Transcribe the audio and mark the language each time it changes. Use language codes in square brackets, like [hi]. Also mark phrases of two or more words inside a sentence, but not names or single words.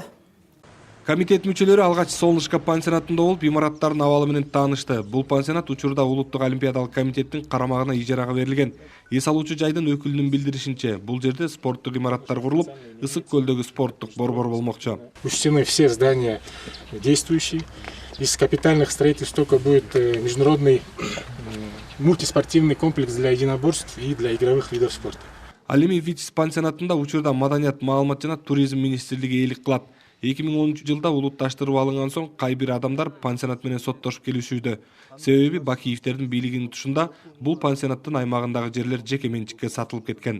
[ky] Комитет мүчөлөрү алгач Солнышко пансионатында болуп, имараттардын абалы менен таанышты. Бул пансионат учурда Улуттук олимпиадалык комитеттин карамагына ижарага берилген. Эс алуучу жайдын өкүлүнүн билдиришинче, бул жерде спорттук имараттар курулуп, Ысык көлдөгү спорттук борбор болмокчу. [ru] Учтены все здания действующие. Из капитальных строительств только будет международный мультиспортивный комплекс для единоборств и для игровых видов спорта. [ky] Ал эми Витис пансионатында учурда Маданият, маалымат жана туризм министрлиги ээлик кылат. 2010 жылда улутташтырып алынган соң кай бир адамдар пансионат менен соттошуп келишүүдө. Себеби Бакиевтердин бийлигинин тушунда бул пансионаттын аймагындагы жерлер жеке менчикке сатылып кеткен.